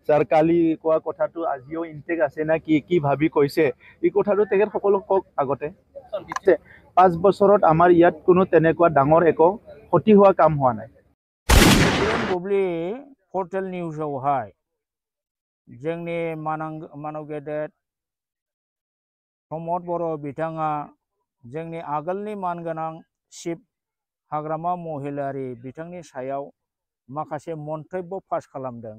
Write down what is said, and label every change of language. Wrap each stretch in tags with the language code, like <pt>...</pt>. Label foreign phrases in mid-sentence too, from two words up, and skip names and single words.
<as>যাৰ কালি কোৱা কথাটো আজিও ইনটেক আছে না কি ভাবি কৈছে এই কথাটো তেখেতসকলক কওক আগতে 5 বছৰত আমাৰ ইয়াত কোনো তেনেকুৱা ডাঙৰ একো ক্ষতি হোৱা কাম হোৱা নাই।</as> <brx>बुब्लि पर्टेल निउसावहाय जोंनि मानव गेदेर प्रमद बर' बिथाङा जोंनि आगोलनि मानगोनां चिफ हाग्रामा महिलारि बिथांनि सायाव माखासे मन्तब्य पास खालामदों।</brx>